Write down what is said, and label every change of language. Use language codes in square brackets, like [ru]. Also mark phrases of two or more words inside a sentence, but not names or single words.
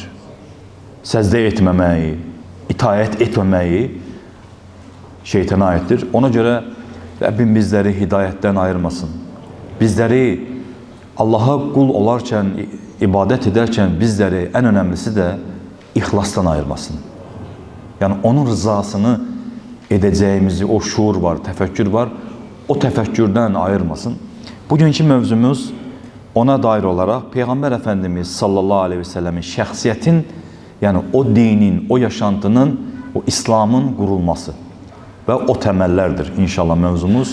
[az] Səzdə etməməyi, itaət etməməyi şeytana aiddir. Ona görə Rabbim bizləri hidayətdən ayırmasın. Bizləri Allah'a qul olarkən, ibadət edərkən bizləri ən önəmlisi də ixlasdan ayırmasın. [tr] Yani onun rızasını edeceğimizi, o şuur var, tefekkür var, o tefekkürden ayırmasın. Bugünkü mövzumuz ona dair olarak Peygamber Efendimiz [ar] صلى الله عليه وسلم [tr] şəxsiyyətin, yani o dinin, o yaşantının, o İslam'ın kurulması ve o temellerdir inşallah mövzumuz.